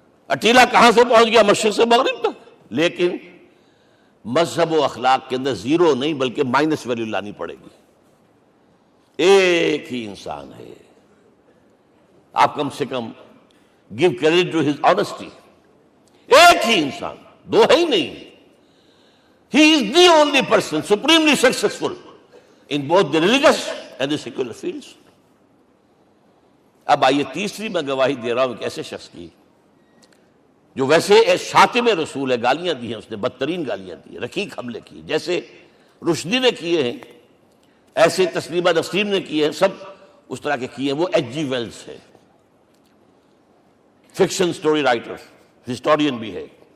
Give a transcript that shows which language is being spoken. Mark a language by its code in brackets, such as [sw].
[ur] اٹیلا کہاں سے پہنچ گیا؟ مشرق سے مغرب تک. لیکن مذہب و اخلاق کے اندر زیرو نہیں بلکہ مائنس ویلیو لانی پڑے گی. ایک ہی انسان ہے. آپ کم سے کم [en] Give credit to his honesty. [ur] ایک ہی انسان، دو ہے ہی نہیں. [en] He is the only person supremely successful in both the religious and the secular fields. [ur] اب آئیے تیسری میں گواہی دے رہا ہوں ایک ایسے شخص کی جو ویسے شاتم رسول ہے، گالیاں دی ہیں اس نے، بدترین گالیاں دی، رقیق حملے کی، جیسے رشدی نے کیے ہیں، ایسے تسلیمہ نسرین نے کیے ہیں، سب اس طرح کے کیے ہیں. وہ ایچ جی ویلز ہے، فکشن سٹوری رائٹر، ہسٹورین بھی ہے.